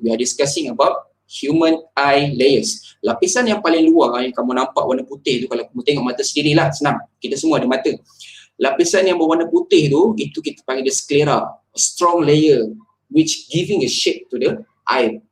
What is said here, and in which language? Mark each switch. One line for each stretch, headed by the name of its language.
English: We are discussing about human eye layers.
Malay: Lapisan yang paling luar yang kamu nampak warna putih tu, kalau kamu tengok mata sendirilah, senang. Kita semua ada mata. Lapisan yang berwarna putih tu, itu kita panggil dia sclera.
English: A strong layer which giving a shape to the eye.